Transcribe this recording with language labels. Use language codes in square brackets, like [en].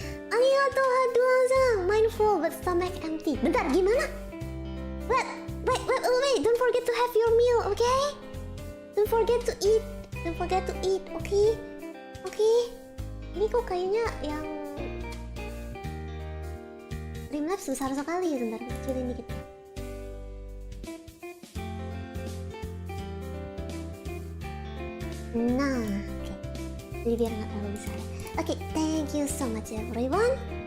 [ja] Arigatou hadouazan. [en] Mindful but stomach empty. [id] Bentar, gimana? [en] Wait, don't forget to have your meal, okay? Don't forget to eat, okay? [id] Ini kok kayaknya yang Streamlabs besar sekali. Sebentar, kecilin dikit. Nah, oke. Jadi biar nggak terlalu besar. [en] Oke, thank you so much everyone.